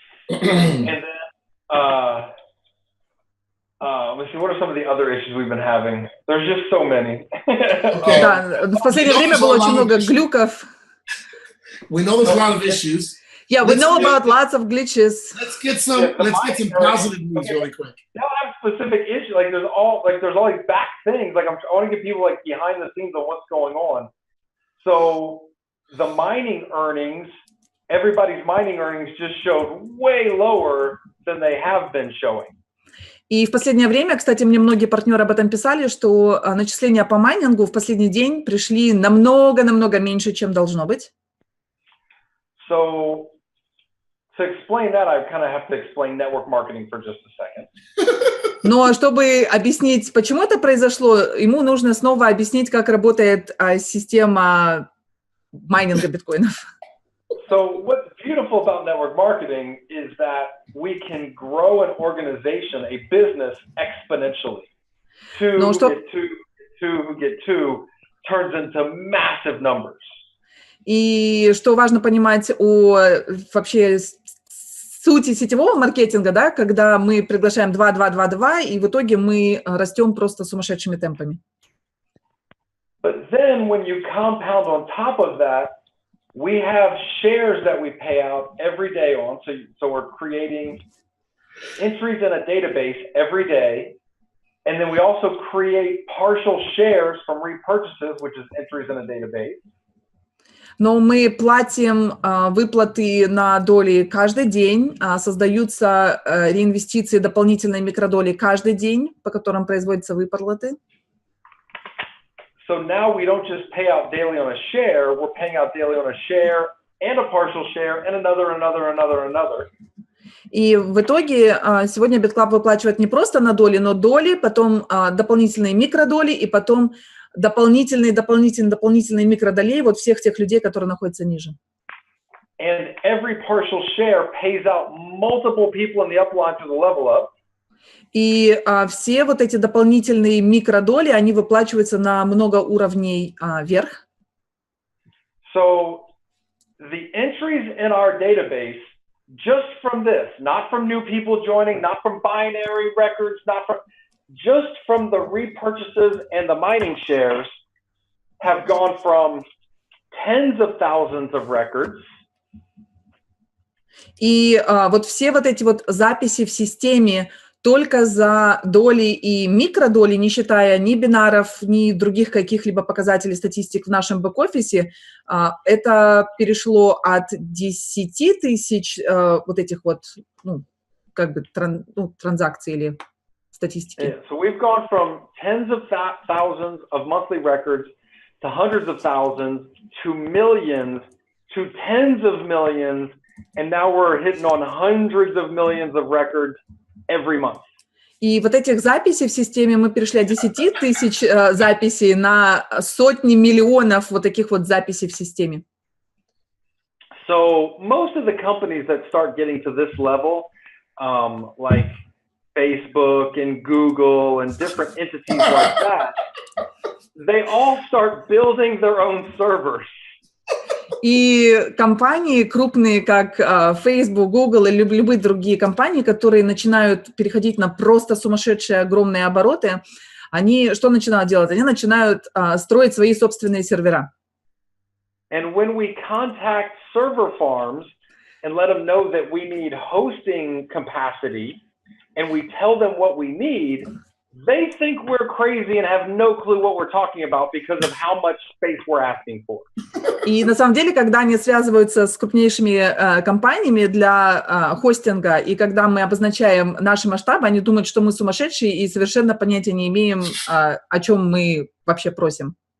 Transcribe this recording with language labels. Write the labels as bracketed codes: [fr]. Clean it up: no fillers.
[en] And then, let's see, what are some of the other issues we've been having? There's just so many. [ru] Да, в последнее время было очень много глюков. [en] We know there's a lot of issues. Yeah, we know about lots of glitches. Let's get some positive news really quick. They don't have specific issues. Like there's all these back things. Like I want to get people like behind the scenes on what's going on. So the mining earnings, everybody's mining earnings just showed way lower than they have been showing. [ru] И в последнее время, кстати, мне многие партнеры об этом писали, что начисления по майнингу в последний день пришли намного меньше, чем должно быть. [en] So to explain that, I kind of have to explain network marketing for just a second. [ru] Но чтобы объяснить, почему это произошло, ему нужно снова объяснить, как работает система майнинга биткоинов. [en] So what's beautiful about network marketing is that we can grow an organization, a business exponentially. Two who get two turns into massive numbers. [ru] И что важно понимать о вообще сути сетевого маркетинга, да, когда мы приглашаем 2, 2, 2, 2, и в итоге мы растем просто сумасшедшими темпами. [en] But then when you compound on top of that, we have shares that we pay out every day on. So we're creating entries in a database every day. And then we also create partial shares from repurchases, which is entries in a database. [ru] Но мы платим выплаты на доли каждый день, создаются реинвестиции, дополнительные микродоли каждый день, по которым производятся выплаты. [en] So now we don't just pay out daily on a share, we're paying out daily on a share and a partial share and another. [ru] И в итоге сегодня BitClub выплачивает не просто на доли, но доли, потом дополнительные микродоли и потом дополнительные микродолей вот всех тех людей, которые находятся ниже. [en] And every partial share pays out multiple people in the upline to the level up. [ru] И все вот эти дополнительные микродоли, они выплачиваются на много уровней вверх. [en] So the entries in our database, just from this, not from new people joining, not from binary records, just from the repurchases and the mining shares, have gone from tens of thousands of records. [ru] И вот все вот эти вот записи в системе только за доли и микродоли, не считая ни бинаров, ни других каких-либо показателей статистик в нашем бэк-офисе, это перешло от 10 тысяч вот этих вот, ну, как бы транзакций или статистики. [en] Yeah, so we've gone from tens of thousands of monthly records to hundreds of thousands to millions to tens of millions, and now we're hitting on hundreds of millions of records every month. [ru] И вот этих записей в системе мы перешли от 10 тысяч записей на сотни миллионов вот таких вот записей в системе. [en] So most of the companies that start getting to this level, like Facebook and Google and different entities like that, they all start building their own servers. [ru] И компании крупные, как Facebook, Google или любые другие компании, которые начинают переходить на просто сумасшедшие огромные обороты, они что начинают делать? Они начинают строить свои собственные сервера. [en] And when we contact server farms and let them know that we need hosting capacity, and we tell them what we need, they think we're crazy and have no clue what we're talking about because of how much space we're asking for. [ru] И на самом деле, когда они связываются с крупнейшими компаниями для хостинга, и когда мы обозначаем наши масштабы, они думают, что мы сумасшедшие и совершенно понятия не имеем, о чем мы вообще просим.